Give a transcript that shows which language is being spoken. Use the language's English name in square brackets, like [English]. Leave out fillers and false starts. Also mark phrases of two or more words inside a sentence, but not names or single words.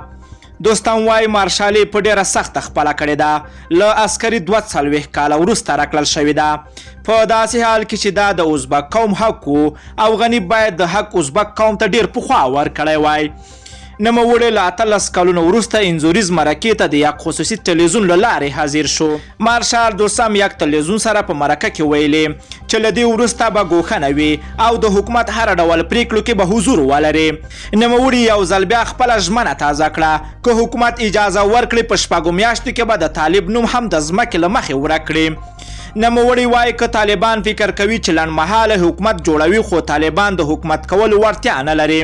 [Pashto] دوستم وایي مارشالي په ډیره سخته خپله کړې ده، له عسکري 42 کاله وروسته راکړل شوې ده. په داسې حال کې چې دا د ازبک قوم حق و او غني باید د حق ازبک قوم ته ډیر پخوا ورکړی وای. نوموړی له 18 کلونو وروسته انځوریز مرکې ته د یک خصوصي تلویزیون له لارې حاضر شو. مارشال دوستم یک تلویزیون سره په مرکه کې ویلي چې له دې وروسته به ګوښنه وي او د حکومت هر ډول پریکړو کې به حضور ولري. نوموړي یو ځل بیا خپله ژمنه تازه کړه که حکومت اجازه ورکړي په شپږو میاشتو کې به د طالب نوم هم د ځمکې له مخې ورک کړي. نوموړي وایي که طالبان فکر کوي چې لنډمهاله حکومت جوړوي خو طالبان د حکومت کولو وړتیا نه لري.